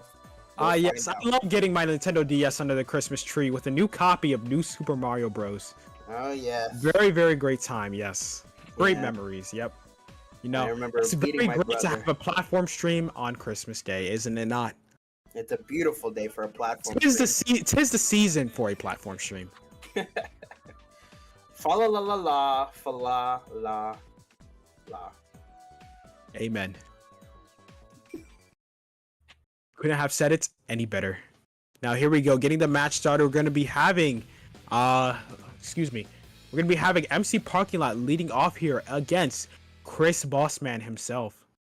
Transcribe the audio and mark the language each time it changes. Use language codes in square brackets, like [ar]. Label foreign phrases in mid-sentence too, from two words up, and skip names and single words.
[en] Yes, I love getting my Nintendo DS under the Christmas tree with a new copy of New Super Mario Bros. Oh yeah. Very, very great time. Yes, great memories. Yep. You know, I remember it's very beating my great to brother. have a platform stream on Christmas Day, isn't it not? It's a beautiful day for a platform. Tis the season for a platform stream. Fa la la la la, fa la la la. Amen. Couldn't have said it any better. Now here we go, getting the match started. We're gonna be having, excuse me, we're gonna be having MC Parking Lot leading off here against Chris Bossman himself.